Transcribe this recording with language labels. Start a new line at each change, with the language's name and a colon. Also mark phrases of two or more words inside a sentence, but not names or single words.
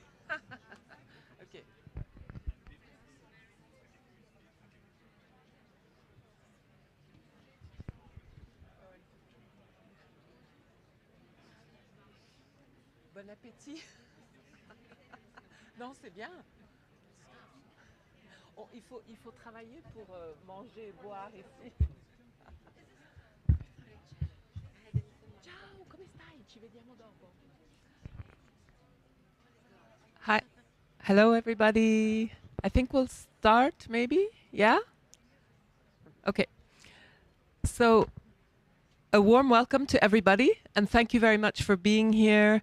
French: oui. Ok. Bon appétit. Non, c'est bien. Il faut travailler pour manger et boire ici.
Italian: Ciao, come stai? Ci vediamo dopo.
English: Hi. Hello, everybody. I think we'll start, maybe? Yeah? Okay. So, a warm welcome to everybody, and thank you very much for being here.